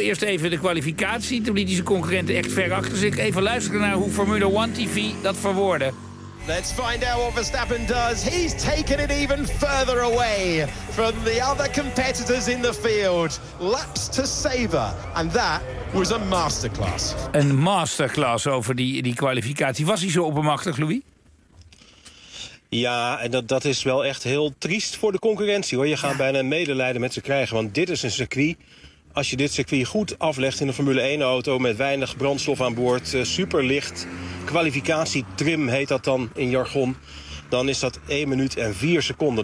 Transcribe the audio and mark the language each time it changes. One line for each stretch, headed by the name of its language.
Dutch: Eerst even de kwalificatie, toen liet hij zijn concurrenten echt ver achter zich. Even luisteren naar hoe Formule 1 TV dat verwoordde.
English: Let's find out what Verstappen does. He's taken it even further away from the other competitors in the field. Laps to savor. And that was a masterclass.
Dutch: Een masterclass over die kwalificatie. Was hij zo oppermachtig, Louis? Ja, en dat is wel echt heel triest voor de concurrentie, hoor. Je gaat bijna medelijden met ze krijgen, want dit is een circuit. Als je dit circuit goed aflegt in een Formule 1-auto met weinig brandstof aan boord, superlicht, kwalificatietrim heet dat dan in jargon, dan is dat 1 minuut en 4 seconden.